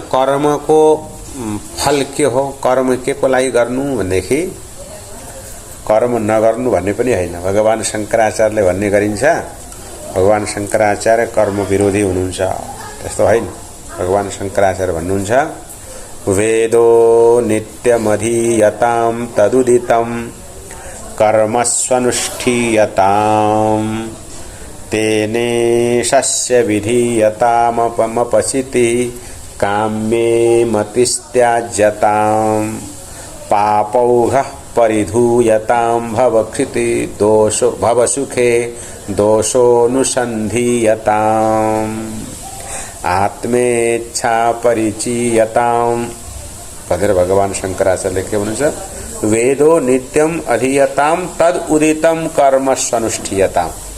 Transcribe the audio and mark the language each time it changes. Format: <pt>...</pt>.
<ne>कर्मको फल के हो? कर्म के को लागि गर्नु भनेदेखि कर्म नगर्नु भन्ने पनि होइन। भगवान शङ्कराचार्यले भन्ने गरिन्छ, भगवान शङ्कराचार्य कर्म विरोधी हुनुहुन्छ, त्यस्तो होइन। भगवान शङ्कराचार्य भन्नुहुन्छ</ne> <sa>वेदो नित्यमधीयतां तदुदितं कर्मस्वनुष्ठीयताम् तेनेशस्य विधीयतामपमपचिति काम्ये मतिस्त्याज्यतां पापौघः परिधूयतां भवक्षिति दोषो भवसुखे दोषोऽनुसन्धीयताम् आत्मेच्छा परिचीयतां।</sa> <hi>पधर भगवान शंकराचार्य के अनुसार</hi> <sa>वेदो नित्यम अधीयतां तद उदितम कर्म अनुष्ठीयताम।</sa>